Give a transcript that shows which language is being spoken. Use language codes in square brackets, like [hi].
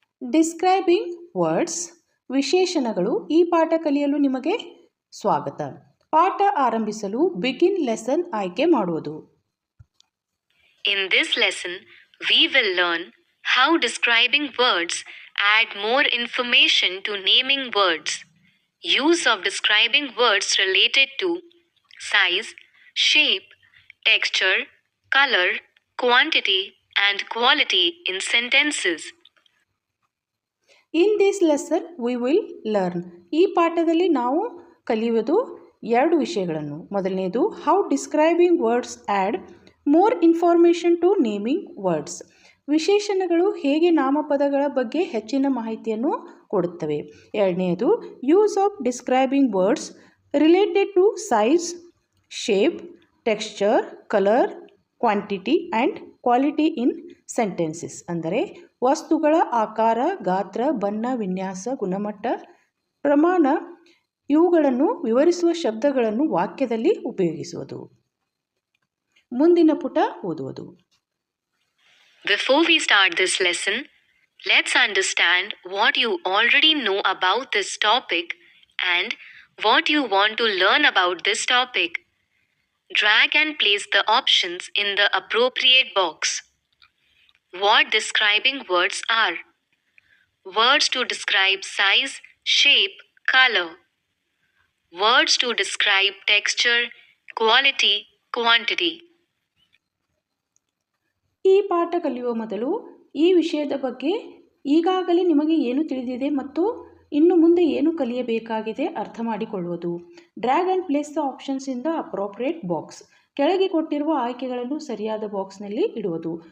[kn] Describing words ವಿಶೇಷಣಗಳು ಈ ಪಾಠ ಕಲಿಯಲು ನಿಮಗೆ ಸ್ವಾಗತ. ಪಾಠ ಆರಂಭಿಸಲು ಬಿಗಿನ್ ಲೆಸನ್ ಆಯ್ಕೆ ಮಾಡುವುದು. [en] In this lesson, we will learn how describing words add more information to naming words. Use of describing words related to size, shape, texture, color, quantity, and quality in sentences. In this lesson we will learn [kn] ಈ ಪಾಠದಲ್ಲಿ ನಾವು ಕಲಿಯುವುದು 2 ವಿಷಯಗಳನ್ನು. [en] ಮೊದಲನೇದು how describing words add more information to naming words. [kn] ವಿಶೇಷಣಗಳು ಹೇಗೆ ನಾಮಪದಗಳ ಬಗ್ಗೆ ಹೆಚ್ಚಿನ ಮಾಹಿತಿಯನ್ನು ಕೊಡುತ್ತವೆ. [en] ಎರಡನೆಯದು use of describing words related to size, shape, texture, colour, quantity and quality in sentences [kn] ಅಂದರೆ ವಸ್ತುಗಳ ಆಕಾರ, ಗಾತ್ರ, ಬಣ್ಣ, ವಿನ್ಯಾಸ, ಗುಣಮಟ್ಟ, ಪ್ರಮಾಣ ಇವುಗಳನ್ನು ವಿವರಿಸುವ ಶಬ್ದಗಳನ್ನು ವಾಕ್ಯದಲ್ಲಿ ಉಪಯೋಗಿಸುವುದು. ಮುಂದಿನ ಪುಟ ಓದುವುದು. [en] Before we start this lesson, let's understand what you already know about this topic and what you want to learn about this topic. Drag and place the options in the appropriate box. What describing words are? Words to describe size, shape, color. Words to describe texture, quality, quantity. [kn] ಈ ಪಾಠ ಕಲಿಯುವ ಮೊದಲು ಈ ವಿಷಯದ ಬಗ್ಗೆ ಈಗಾಗಲೇ ನಿಮಗೆ ಏನು ತಿಳಿದಿದೆ ಮತ್ತು ಇನ್ನು ಮುಂದೆ ಏನು ಕಲಿಯಬೇಕಾಗಿದೆ ಅರ್ಥ ಮಾಡಿಕೊಳ್ಳುವುದು. [en] Drag and place the options in the appropriate box. [kn] ಕೆಳಗೆ ಕೊಟ್ಟಿರುವ ಆಯ್ಕೆಗಳನ್ನು ಸರಿಯಾದ ಬಾಕ್ಸ್ನಲ್ಲಿ ಇಡುವುದು.